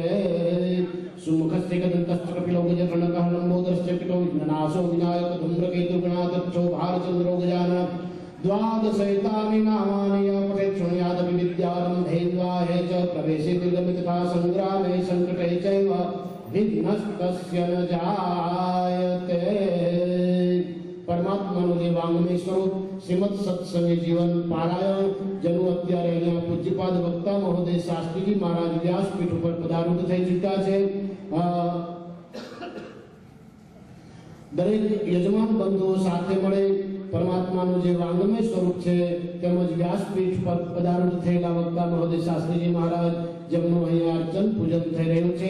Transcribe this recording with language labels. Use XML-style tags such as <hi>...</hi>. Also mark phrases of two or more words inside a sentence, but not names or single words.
<sa>सुमुखस्य गदन्तस्य कपिलो गजकर्णकः लम्बोदरस्य पितो विघ्ननाशो विनायक धूम्रकेतुगणाध्यक्षो भारचन्द्रो गजाननः द्वादशैतानि नामानि अपठेत् शृणुयादपि विद्यारम्भे द्वाहे च प्रवेशे निर्गमे तथा संग्रामे संकटे चैव विघ्नस्तस्य न जायते।</sa> <gu>परमात्माનું જે વાંગમય સ્વરૂપ શ્રીમદ સત્સંગી જીવન પારાયણ જેનું અત્યારે અહીંયા પૂજ્યપાદ વક્તા મહોદય શાસ્ત્રીજી મહારાજ વ્યાસપીઠ ઉપર પધારૂઢ થઈ ચૂક્યા છે। દરેક યજમાન બંધુઓ સાથે મળે પરમાત્માનું જે વાંગમય સ્વરૂપ છે તેમજ વ્યાસપીઠ પર પધારૂઢ થયેલા વક્તા મહોદય શાસ્ત્રીજી મહારાજ જેમનું અહીંયા અર્ચન પૂજન થઈ રહ્યું છે।</gu>